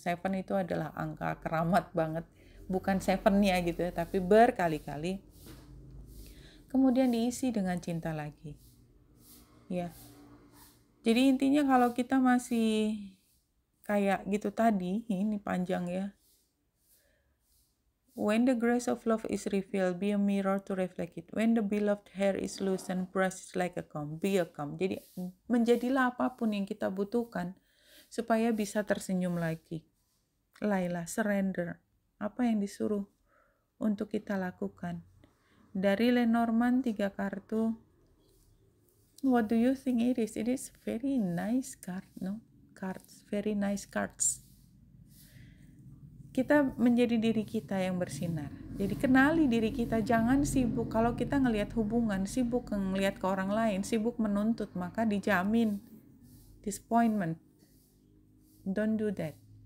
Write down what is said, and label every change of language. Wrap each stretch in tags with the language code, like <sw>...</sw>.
<id>7 itu adalah angka keramat banget. Bukan 7-nya gitu ya, tapi berkali-kali. Kemudian diisi dengan cinta lagi. Ya. Jadi intinya kalau kita masih kayak gitu tadi, ini panjang ya.</id> <en>When the grace of love is revealed, be a mirror to reflect it. When the beloved hair is loosened, brushed like a comb, be a comb.</en> <id>Jadi menjadilah apapun yang kita butuhkan supaya bisa tersenyum lagi. Laila, surrender. Apa yang disuruh untuk kita lakukan? Dari Lenormand 3 kartu.</id> <en>What do you think it is? It is very nice card, no? Cards, very nice cards.</en> <id>Kita menjadi diri kita yang bersinar. Jadi kenali diri kita, jangan sibuk. Kalau kita ngelihat hubungan, sibuk ngelihat ke orang lain, sibuk menuntut, maka dijamin disappointment.</id> <en>Don't do that.</en>